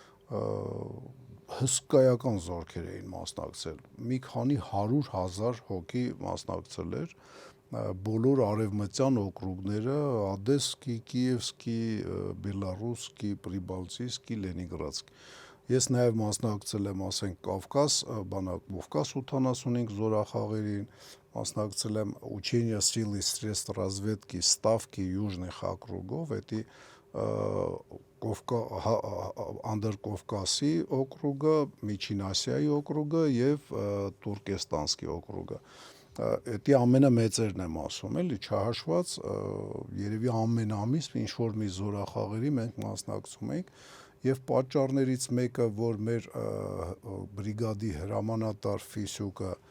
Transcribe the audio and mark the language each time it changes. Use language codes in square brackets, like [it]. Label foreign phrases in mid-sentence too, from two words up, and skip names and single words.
[hy] հսկայական զորքեր էին մասնակցել, մի քանի 100,000 հոգի մասնակցել էր, բոլոր արևմտյան օկրուգները, Ադեսկի, Կիևսկի, Բելարուսկի, Պրիբալտիյսկի, Լենինգրադսկի։ Ես նաև մասնակցել եմ, ասենք, Կովկաս 85 զորախաղերին, մասնակցել եմ [ru] Учения сил и средств разведки Ставки Южных округов, [hy] էդի Անդերկովկասի օկրուգը, Միջին Ասիայի օկրուգը եւ Տուրկեստանսկի օկրուգը։ Էդի ամենամեծերն եմ ասում, էլի, չհաշված, երևի ամեն ամիս ինչ-որ մի զորախաղերի մենք մասնակցում ենք եւ պատճառներից մեկը, որ մեր բրիգադի հրամանատար Ֆիսյուկը